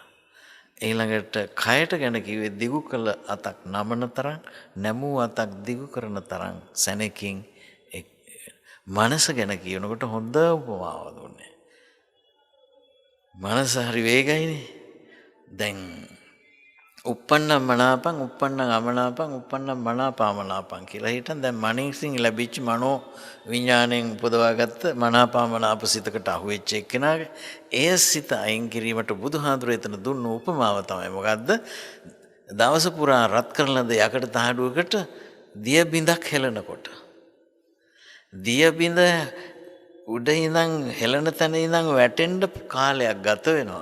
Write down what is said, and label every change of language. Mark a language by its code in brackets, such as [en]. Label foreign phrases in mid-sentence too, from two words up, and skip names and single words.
[si] ඊළඟට කයට ගැන කිව්වේ දිගු කළ අතක් නමන තරම් නැමූ අතක් දිගු කරන තරම් සැනකින්. මනස ගැන කියනකොට හොඳ උපමාවක් දුන්නේ. මනස හරි වේගයිනේ. දැන් [pi] uppannam මනාපං uppannam අමනාපං uppannam මනාපාමනාපං [si] කියලා හිටන් දැන් මනසින් ලැබිච්ච මනෝ විඥාණයෙන් උපදවාගත්ත මනාපාමනාප සිතකට අහුවෙච්ච එක්කෙනාගේ ඒ සිත අයින් කිරීමට බුදුහාඳුර එතන දුන්න උපමාව තමයි මොකද්ද? දවස පුරා රත් කරන ලද යකඩ තහඩුවකට දිය බිඳක් හෙලනකොට දිය බිඳ උඩ ඉඳන් හෙළන තැන ඉඳන් වැටෙන්න කාලයක් ගත වෙනවා.